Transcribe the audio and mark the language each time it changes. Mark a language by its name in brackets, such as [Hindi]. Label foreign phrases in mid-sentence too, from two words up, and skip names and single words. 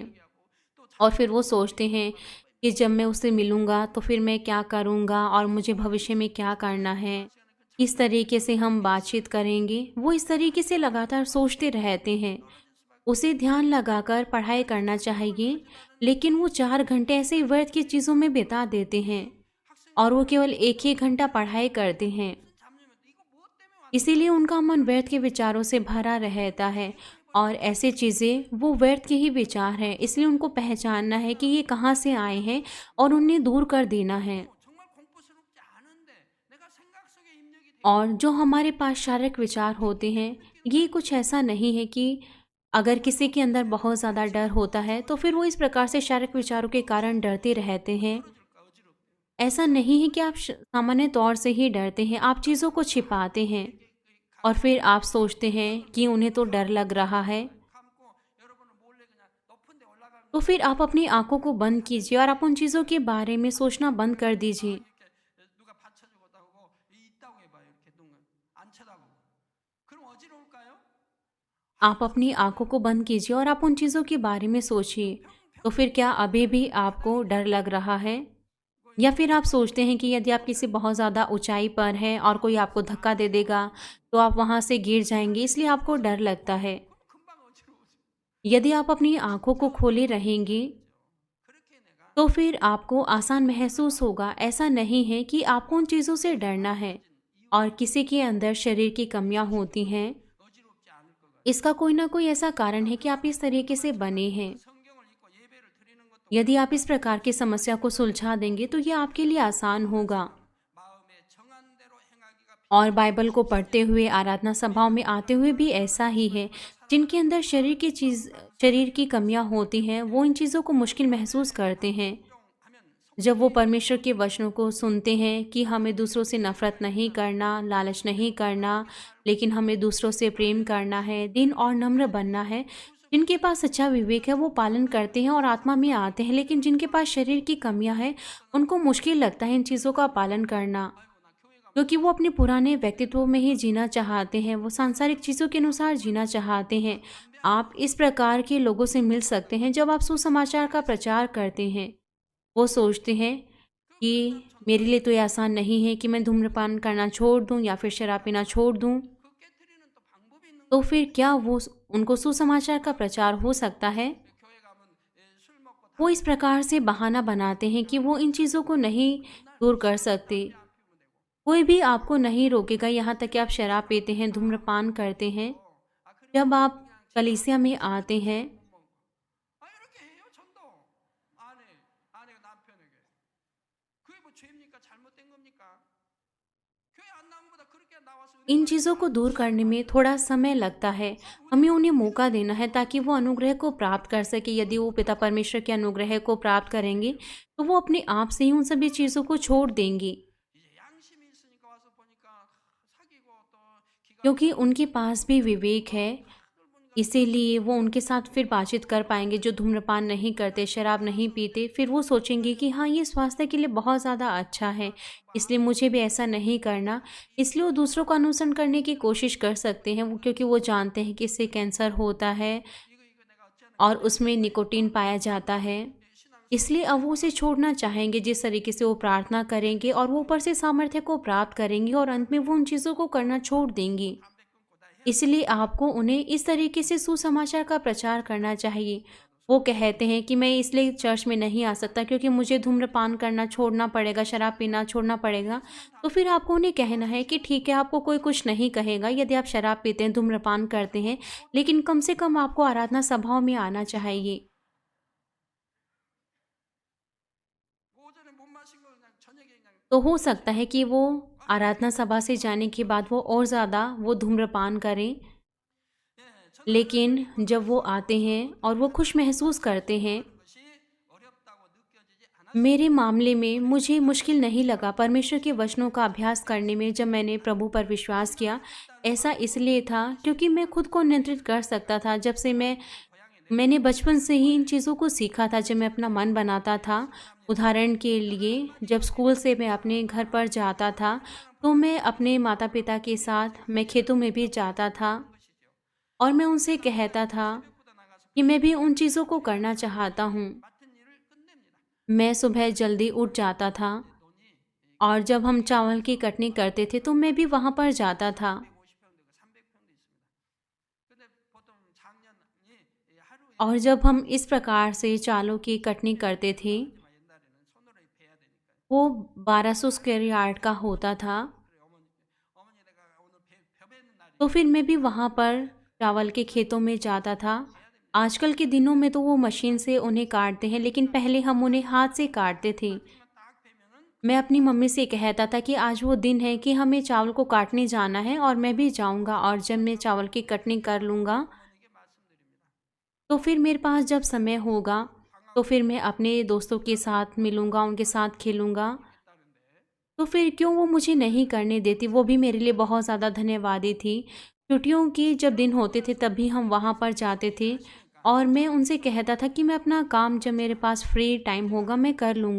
[Hindi] और फिर वो सोचते हैं कि जब मैं उससे मिलूँगा तो फिर मैं क्या करूँगा और मुझे भविष्य में क्या करना है, इस तरीके से हम बातचीत करेंगे। वो इस तरीके से लगातार सोचते रहते हैं। उसे ध्यान लगाकर पढ़ाई करना चाहिए, लेकिन वो 4 घंटे ऐसे ही व्यर्थ की चीज़ों में बिता देते हैं और वो केवल 1 ही घंटा पढ़ाई करते हैं। [Korean] 잡념이 이거 무엇 때문에 왔 [Hindi] इसीलिए उनका मन व्यर्थ के विचारों से भरा रहता है और ऐसी चीज़ें वो व्यर्थ के ही विचार हैं। इसलिए उनको पहचानना है कि ये कहाँ से आए हैं और उन्हें दूर कर देना है। [Korean] 정말 공포스럽지 않은데 내가 생각 속에 입력이 돼 [Hindi] और जो हमारे पास शारीरिक विचार होते हैं, ये कुछ ऐसा नहीं है कि अगर किसी के अंदर बहुत ज़्यादा डर होता है तो फिर वो इस प्रकार से शारीरिक विचारों के कारण डरते रहते हैं। [Korean] 줄까 어지럽대요. [Hindi] ऐसा नहीं है कि आप सामान्य तौर से ही डरते हैं, आप चीज़ों को छिपाते हैं और फिर आप सोचते हैं कि उन्हें तो डर लग रहा है। [Korean] 감고 여러분은 몰래 그냥 높은 데 올라가는 [Hindi] तो फिर आप अपनी आंखों को बंद कीजिए और आप उन चीज़ों के बारे में सोचना बंद कर दीजिए। [Korean] 이렇게 누가 받쳐주고 하고 있다고 해봐요. 이렇게 눈을 안 [Hindi] आप अपनी आँखों को बंद कीजिए और आप उन चीज़ों के बारे में सोचिए। तो फिर क्या अभी भी आपको डर लग रहा है? या फिर आप सोचते हैं कि यदि आप किसी बहुत ज़्यादा ऊँचाई पर हैं और कोई आपको धक्का दे देगा, तो आप वहाँ से गिर जाएँगे, इसलिए आपको डर लगता है। [Korean] 그럼 금방 어지러워져. [Hindi] यदि आप अपनी आँखों को खोले रहेंगे, [Korean] 그렇게 내가 [Hindi] तो फिर आपको आसान महसूस होगा। ऐसा नहीं है कि आपको उन चीज़ों से डरना है और किसी के अंदर शरीर की कमियाँ होती हैं, [Korean] 어지럽지 않을 것 같아요. [Hindi] इसका कोई ना कोई ऐसा कारण है कि आप इस तरीके से बने हैं। [Korean] 성경을 읽고 예배를 드리는 것도 [Hindi] यदि आप इस प्रकार की समस्या को सुलझा देंगे तो ये आपके लिए आसान होगा। [Korean] 마음에 정한 대로 행하기가 [Hindi] और बाइबल को पढ़ते हुए आराधना सभाओं में आते हुए भी ऐसा ही है। जिनके अंदर शरीर की कमियां होती हैं, वो इन चीज़ों को मुश्किल महसूस करते हैं। [Korean] 필요하면 [Hindi] जब वो परमेश्वर के वचनों को सुनते हैं कि हमें दूसरों से नफरत नहीं करना, लालच नहीं करना, लेकिन हमें दूसरों से प्रेम करना है, दीन और नम्र बनना है। जिनके पास अच्छा विवेक है वो पालन करते हैं और आत्मा में आते हैं, लेकिन जिनके पास शरीर की कमियां हैं उनको मुश्किल लगता है इन चीज़ों का पालन करना, [Korean] 아이고 나 교회가 [Hindi] क्योंकि वो अपने पुराने व्यक्तित्व में ही जीना चाहते हैं, वो सांसारिक चीज़ों के अनुसार जीना चाहते हैं। आप इस प्रकार के लोगों से मिल सकते हैं जब आप सुसमाचार का प्रचार करते हैं। वो सोचते हैं कि मेरे लिए तो ये आसान नहीं है कि मैं धूम्रपान करना छोड़ दूं या फिर शराब पीना छोड़ दूं। [Korean] 그 깨트리는 또 방법이 있는 [Hindi] तो फिर क्या उनको सुसमाचार का प्रचार हो सकता है? [Korean] 교회 가면 술 먹고 [Hindi] वो इस प्रकार से बहाना बनाते हैं कि वो इन चीज़ों को नहीं दूर कर सकते। [Korean] 안 피우면 되고 [Hindi] कोई भी आपको नहीं रोकेगा, यहाँ तक कि आप शराब पीते हैं, धूम्रपान करते हैं। [Korean] 아 그래 [Hindi] जब आप कलीसिया में आते हैं [Korean] 아 이렇게 해요 전도 아내가 남편에게 그게 뭐 죄입니까 잘못된 겁니까 교회 안 나온 것보다 그렇게 나와서 [Hindi] इन चीज़ों को दूर करने में थोड़ा समय लगता है। हमें उन्हें मौका देना है ताकि वो अनुग्रह को प्राप्त कर सके। यदि वो पिता परमेश्वर के अनुग्रह को प्राप्त करेंगे तो वो अपने आप से ही उन सभी चीज़ों को छोड़ देंगी, [Korean] 이제 양심이 있으니까 와서 보니까 사귀고 또 기가 [Hindi] क्योंकि उनके पास भी विवेक है। [Korean] 그걸 보니까 [Hindi] इसीलिए वो उनके साथ फिर बातचीत कर पाएंगे जो धूम्रपान नहीं करते, शराब नहीं पीते। फिर वो सोचेंगे कि हाँ, ये स्वास्थ्य के लिए बहुत ज़्यादा अच्छा है, इसलिए मुझे भी ऐसा नहीं करना। इसलिए वो दूसरों का अनुसरण करने की कोशिश कर सकते हैं, क्योंकि वो जानते हैं कि इससे कैंसर होता है [Korean] 이거 내가 어찌하는 [Hindi] और उसमें निकोटीन पाया जाता है। इसलिए अब वो उसे छोड़ना चाहेंगे। जिस तरीके से वो प्रार्थना करेंगे और वो ऊपर से सामर्थ्य को प्राप्त करेंगे और अंत में वो उन चीज़ों को करना छोड़ देंगी। [Korean] 담배 끊고 다 [Hindi] इसलिए आपको उन्हें इस तरीके से सुसमाचार का प्रचार करना चाहिए। वो कहते हैं कि मैं इसलिए चर्च में नहीं आ सकता क्योंकि मुझे धूम्रपान करना छोड़ना पड़ेगा, शराब पीना छोड़ना पड़ेगा। तो फिर आपको उन्हें कहना है कि ठीक है, आपको कोई कुछ नहीं कहेगा यदि आप शराब पीते हैं, धूम्रपान करते हैं, लेकिन कम से कम आपको आराधना सभाओं में आना चाहिए। [Korean] 오전에 못 마신 거 그냥 저녁에 그냥 [Hindi] तो हो सकता है कि वो आराधना सभा से जाने के बाद वो और ज़्यादा वो धूम्रपान करें, [Korean] 예, 저는 [Hindi] लेकिन जब वो आते हैं और वो खुश महसूस करते हैं। [Korean] 것이 어렵다고 느껴지지 않았어요. [Hindi] मेरे मामले में मुझे मुश्किल नहीं लगा परमेश्वर के वचनों का अभ्यास करने में जब मैंने प्रभु पर विश्वास किया। ऐसा इसलिए था क्योंकि मैं खुद को नियंत्रित कर सकता था। जब से मैंने बचपन से ही इन चीज़ों को सीखा था। जब मैं अपना मन बनाता था, उदाहरण के लिए जब स्कूल से मैं अपने घर पर जाता था तो मैं अपने माता पिता के साथ मैं खेतों में भी जाता था और मैं उनसे कहता था [Korean] 보다 나가서 [Hindi] कि मैं भी उन चीज़ों को करना चाहता हूँ। [Korean] 맡은 일을 끝냅니다. [Hindi] मैं सुबह जल्दी उठ जाता था [Korean] 돈이 [Hindi] और जब हम चावल की कटनी करते थे तो मैं भी वहाँ पर जाता था। [Korean] 150평도 있고 300평도 있습니다. 근데 보통 작년이 하루에 [Hindi] और जब हम इस प्रकार से चावलों की कटनी करते थे [Korean] 옛날에는 손으로 베야 되니까 [Hindi] वो 1200 [English] square yard [Hindi] का होता था। [Korean] 그래 어머니 내가 오늘 벼 베는 날이 [Hindi] तो फिर मैं भी वहाँ पर चावल के खेतों में जाता था। आजकल के दिनों में तो वो मशीन से उन्हें काटते हैं, लेकिन पहले हम उन्हें हाथ से काटते थे। [Korean] 딱 베면은 [Hindi] मैं अपनी मम्मी से कहता था कि आज वो दिन है कि हमें चावल को काटने जाना है और मैं भी जाऊंगा और जब मैं चावल की कटनी कर लूँगा [Korean] 어머니에게 말씀드립니다. [Hindi] तो फिर मेरे पास जब समय होगा तो फिर मैं अपने दोस्तों के साथ मिलूँगा, उनके साथ खेलूँगा। [Korean] 있다는데 [Hindi] तो फिर क्यों वो मुझे नहीं करने देती? वो भी मेरे लिए बहुत ज़्यादा धन्यवादी थी। छुट्टियों के जब दिन होते थे तब भी हम वहाँ पर जाते थे और मैं उनसे कहता था कि मैं अपना काम जब मेरे पास [English] free time [Hindi] होगा मैं कर लूँगा,